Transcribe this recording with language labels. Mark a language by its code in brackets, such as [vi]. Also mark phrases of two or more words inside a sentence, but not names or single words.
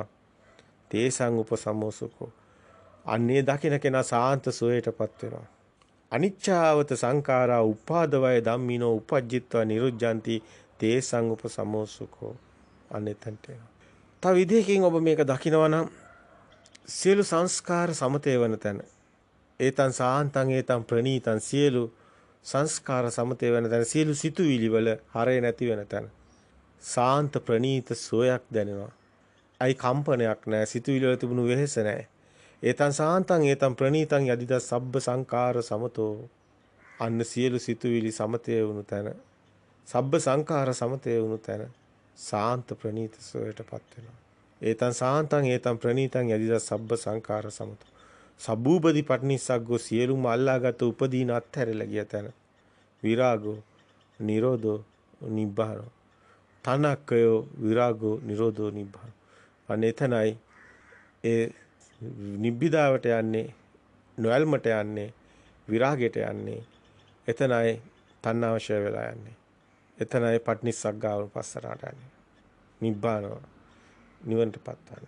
[pi] තේසං උපසමෝසුකෝ [si] අන්නේ දකින්න කෙනා සාන්ත සෝයටපත් වෙනවා. [pi] අනිච්චාවත සංඛාරා උපාදවය ධම්මිනෝ උපජ්ජිත්වා නිරුද්ධාන්ති තේසං උපසමෝසුකෝ අනෙතන්ට. [si] තව විදිහකින් ඔබ මේක දකිනවා නම් සියලු සංස්කාර සමතේ වන තැන [pi] ඒතං සාන්තං ඒතං ප්‍රණීතං [si] සියලු සංස්කාර සමතේ වන තැන සියලු සිතුවිලි වල හරය නැති වෙන තැන සාන්ත ප්‍රණීත සෝයක් දැනෙනවා. අයි කම්පනයක් නැහැ. සිතුවිලි වල තිබුණු වෙහෙස නැහැ. [pi] ඒතං සාන්තං ඒතං ප්‍රණීතං යදිද සබ්බ සංඛාර සමතෝ [si] අන්න සියලු සිතුවිලි සමතේ වුණු තැන [pi] සබ්බ සංඛාර [si] සමතේ වුණු තැන සාන්ත ප්‍රණීත සෝයටපත් වෙනවා. [pi] ඒතං සාන්තං ඒතං ප්‍රණීතං යදිද සබ්බ සංඛාර සමතෝ සබ්බූපදී පටිනිස්සග්ගෝ [si] සියලුම අල්ලාගත් උපදීන අත්හැරලා ගිය තැන [pi] විරාගෝ නිරෝධෝ නිබ්බානෝ තනක්කයෝ විරාගෝ නිරෝධෝ නිබ්බානෝ [si] අනේ එතනයි ඒ නිබ්බිදාවට යන්නේ නොයල්මට යන්නේ විරාගයට යන්නේ එතනයි තණ්හාවශය වෙලා යන්නේ එතනයි පටිනිස්සග්ගාව පස්සරාට යන්නේ නිබ්බානෝ නිවනටපත් යන්නේ.